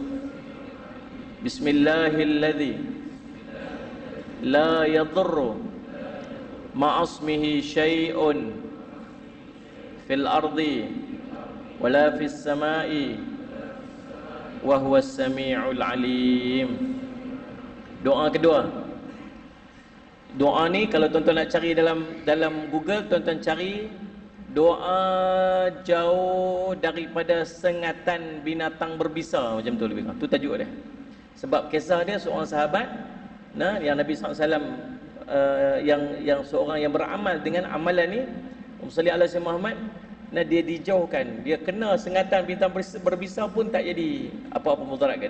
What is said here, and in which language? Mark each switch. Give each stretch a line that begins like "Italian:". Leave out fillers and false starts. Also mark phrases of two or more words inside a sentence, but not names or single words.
Arabic: بسم الله الذي لا يضر مع اسمه شيء في الأرض ولا في السماء وهو السميع العليم.
Malay: Doa kedua. Doa ni kalau tuan-tuan nak cari dalam Google, tuan-tuan cari doa jauh daripada sengatan binatang berbisa, macam tu lebih kurang. Tu tajuk dia. Sebab kisah dia seorang sahabat yang Nabi SAW yang seorang yang beramal dengan amalan ni,
Arabic: صلى الله عليه محمد,
Malay: Nah, dia dijauhkan, dia kena sengatan bintang berbisa pun tak jadi apa-apa mudarat kat dia.